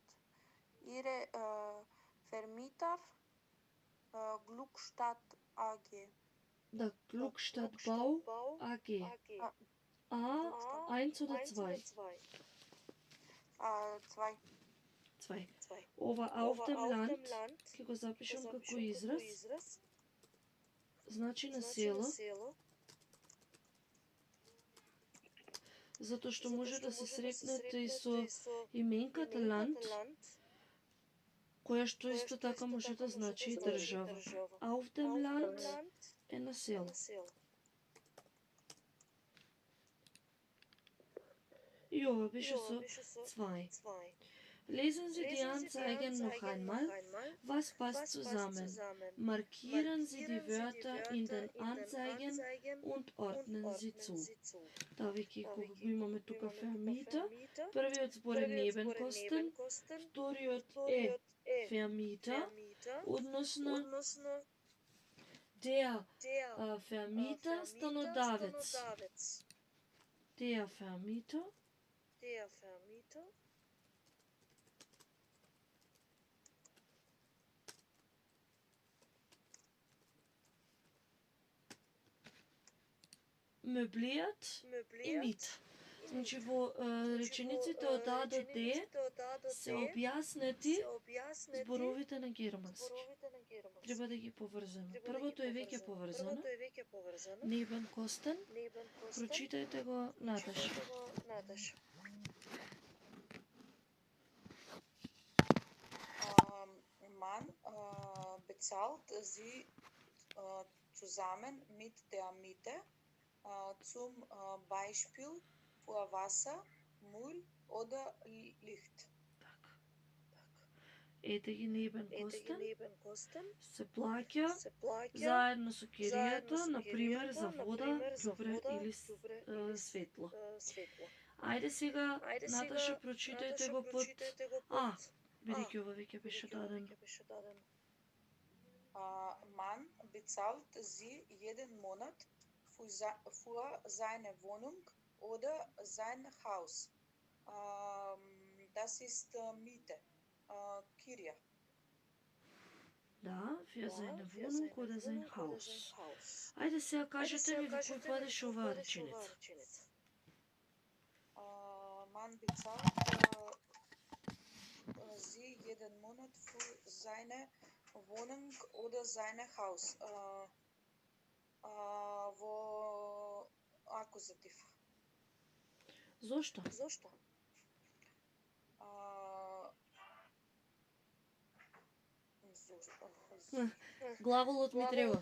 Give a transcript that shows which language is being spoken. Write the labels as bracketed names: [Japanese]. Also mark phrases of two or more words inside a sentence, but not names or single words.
[German] Ihre Vermieter Glückstadt AG. da Glückstadtbau AG. A, 1 oder 2? 2. 2. Ова auf dem Land, [Macedonian] ке го запишам како израз, значи на село, затоа што може да се сретнете и со именката Land, која што исто така може да значи и држава. [German] Auf dem Land [Macedonian] е на село. И ова беше со 2. [German] Lesen Sie die Anzeigen noch einmal. Was passt zusammen? Markieren Sie die Wörter in den Anzeigen und ordnen sie zu. [Macedonian] Давајќи кога го имаме тука Vermieter, првиот збор е Nebenkosten, вториот е Vermieter, односно [German] der Vermieter [Macedonian] станодавец. [German] Der Vermieter [Macedonian] меблијат и мит. Значи во речениците од А до Д се објаснети зборовите на германски. Треба да ги поврзаме. Првото е веќе поврзано. Nebenkosten. Прочитајте го Наташа. [German] Man bezahlt sie zusammen mit der Miete, zum Beispiel für Wasser, Müll oder Licht. [Macedonian] Ете ги Nebenkosten. Се плаќа заедно со киријата, например за вода, ѓубре или светло. Ајде сега, Наташа, прочитајте го под А, бидејќи ова веќе беше дадено. [German] Man bezahlt sie jeden Monat für seine Wohnung oder sein Haus. Das ist Miete, Kirja. Да, für seine Wohnung oder sein Haus. [Macedonian] Ајде сега кажете ми во кој падеше оваа реченица. [German] Man bezahlt sie jeden Monat für seine Wohnung oder sein Haus. [Macedonian] Во акузатив. Зошто? Главолот ми треба.